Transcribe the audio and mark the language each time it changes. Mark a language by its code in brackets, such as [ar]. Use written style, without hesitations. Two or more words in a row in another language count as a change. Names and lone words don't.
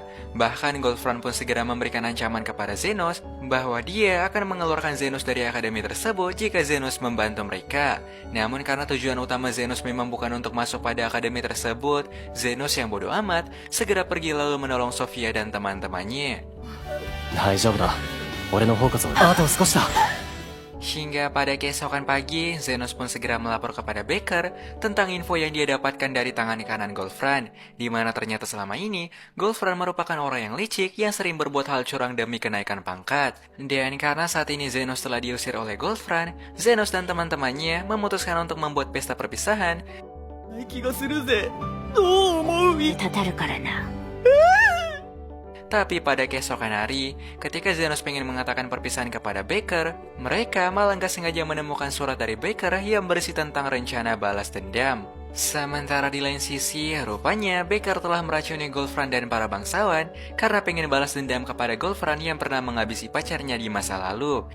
[id] Bahkan Goldfront pun segera memberikan ancaman kepada Zenos bahwa dia akan mengeluarkan Zenos dari akademi tersebut jika Zenos membantu mereka. Namun karena tujuan utama Zenos memang bukan untuk masuk pada akademi tersebut, Zenos yang bodoh amat segera pergi lalu menolong Sofia dan teman-temannya. [ja] 大丈夫だ。俺の方こそ。あと少しだ。 [id] Hingga pada keesokan pagi, Zenos pun segera melapor kepada Becker tentang info yang dia dapatkan dari tangan kanan Goldfriend, di mana ternyata selama ini Goldfriend merupakan orang yang licik yang sering berbuat hal curang demi kenaikan pangkat. Dan karena saat ini Zenos telah diusir oleh Goldfriend, Zenos dan teman-temannya memutuskan untuk membuat pesta perpisahan. [ja] 気がするぜ。どう思う？たたるからな。 [id] Tapi pada keesokan hari, ketika Zenos pengen mengatakan perpisahan kepada Becker, mereka malah nggak sengaja menemukan surat dari Becker yang berisi tentang rencana balas dendam. Sementara di lain sisi, rupanya Becker telah meracuni Goldfriend dan para bangsawan karena pengen balas dendam kepada Goldfriend yang pernah menghabisi pacarnya di masa lalu.